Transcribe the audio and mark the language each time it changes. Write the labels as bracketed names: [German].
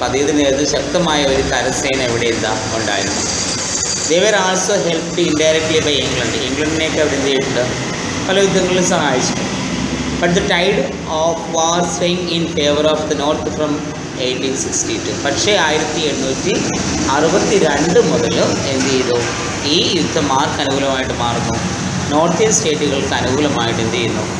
[Malayalam] അപ്പോൾ അദ്ദേഹത്തിന് നേതൃത്വം ശക്തമായ ഒരു കരസേന എവിടെ ഉണ്ടായിരുന്നു. [English] They were also helped indirectly by England. [Malayalam] ഇംഗ്ലണ്ടിനെയൊക്കെ അവർ എന്ത് ചെയ്തിട്ടുണ്ട്? പല യുദ്ധങ്ങളിലും സഹായിച്ചിട്ടുണ്ട്. [English] But the tide of war swung in favor of the north from 1862. [Malayalam] പക്ഷേ 1862 മുതൽ എന്ത് ചെയ്തു? ഈ യുദ്ധം ആർക്ക് അനുകൂലമായിട്ട് മാറുന്നു? നോർത്തേൺ സ്റ്റേറ്റുകൾക്ക് അനുകൂലമായിട്ട് എന്ത് ചെയ്യുന്നു?